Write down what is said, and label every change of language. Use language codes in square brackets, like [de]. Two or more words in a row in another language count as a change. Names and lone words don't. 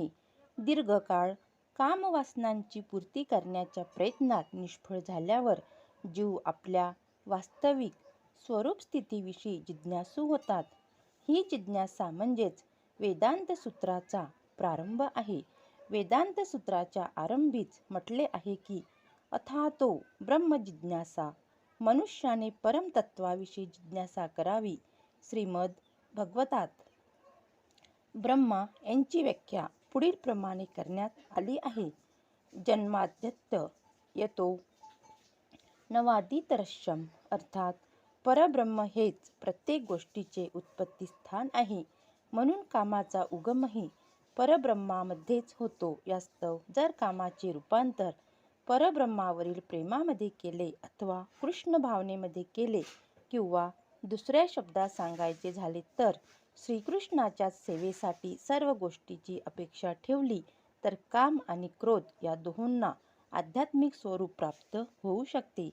[mr] दीर्घकाळ कामवासनांची पूर्ती करण्याच्या प्रयत्नात निष्फळ झाल्यावर जीव आपल्या वास्तविक स्वरूप स्थितीविषयी जिज्ञासू होतात. ही जिज्ञासा म्हणजेच वेदांत सूत्राचा प्रारंभ आहे. वेदांत सूत्राच्या आरंभीच म्हटले आहे की [sa] अथातो ब्रह्म जिज्ञासा, [mr] मनुष्याने परमतत्वाविषयी जिज्ञासा करावी. श्रीमद भगवतात ब्रह्मा यांची व्याख्या पुढील प्रमाणे करण्यात आली आहे. [sa] जन्माद्यत यतो नवादितरश्यम, [mr] अर्थात परब्रह्म हेच प्रत्येक गोष्टीचे उत्पत्तीस्थान आहे. म्हणून कामाचा उगमही परब्रह्मामध्येच होतो. यास्तव जर कामाचे रूपांतर परब्रह्मावरील प्रेमामध्ये केले अथवा कृष्ण भावनेमध्ये केले किंवा दुसऱ्या शब्दात सांगायचे झाले तर श्रीकृष्णाच्या सेवेसाठी सर्व गोष्टीची अपेक्षा ठेवली तर काम आणि क्रोध या दोहोंना आध्यात्मिक स्वरूप प्राप्त होऊ शकते.